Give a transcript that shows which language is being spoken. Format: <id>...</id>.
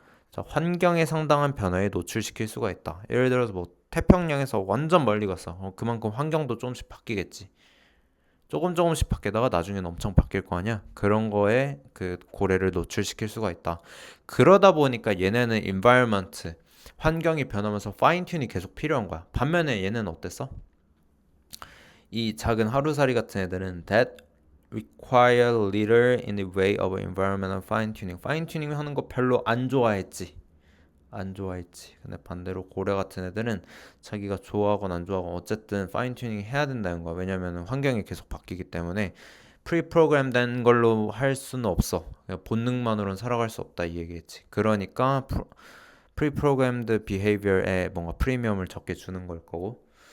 <ko>자, 환경의 상당한 변화에 노출시킬 수가 있다. 예를 들어서 뭐 태평양에서 완전 멀리 갔어. 그만큼 환경도 조금씩 바뀌겠지. 조금씩 바뀌다가 나중에는 엄청 바뀔 거 아니야. 그런 거에 그 고래를 노출시킬 수가 있다. 그러다 보니까 얘네는 environment 환경이 변하면서 파인 튠이 계속 필요한 거야. 반면에 얘는 어땠어? 이 작은 하루살이 같은 애들은</ko> <en>that require little in the way of environmental fine tuning.</en> <ko>파인 튜닝 하는 거 별로 안 좋아했지. 안 좋아했지. 근데 반대로 고래 같은 애들은 자기가 좋아하건 안 좋아하건 어쨌든 파인 튜닝 해야 된다는 거야. 왜냐면 환경이 계속 바뀌기 때문에 프리 프로그램 된 걸로 할 수는 없어. 그냥 본능만으로는 살아갈 수 없다 이 얘기겠지. 그러니까 프리 프로그램드 비헤이비어에 뭔가 프리미엄을 적게 주는 걸 거고.</ko>